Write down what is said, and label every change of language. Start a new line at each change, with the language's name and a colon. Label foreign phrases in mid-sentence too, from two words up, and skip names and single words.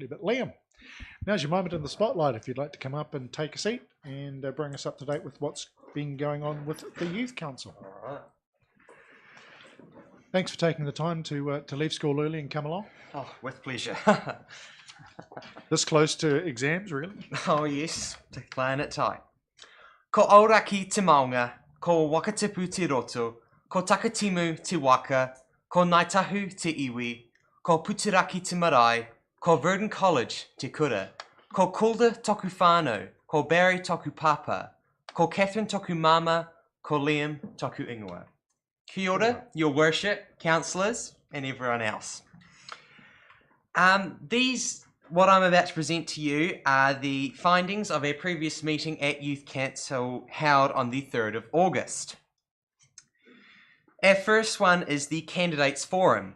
English: But Liam, now's your moment in the spotlight if you'd like to come up and take a seat and bring us up to date with what's been going on with the Youth Council. All right. Thanks for taking the time to leave school early and come along. Oh, with pleasure. This close to exams, really? Oh yes, to playing it tight.
Māori: Ko auraki te maunga, ko wakatipu te roto, ko takatimu te waka, ko naitahu te iwi, ko putiraki te marae, ko Verdon College te kura, ko Calder toku whānau, ko Barry toku papa, ko Catherine toku mama, ko Liam toku ingoa. Kia ora,
English: your worship, councillors, and everyone else. What I'm about to present to you are the findings of our previous meeting at Youth Council held on the 3rd of August. Our first one is the Candidates Forum.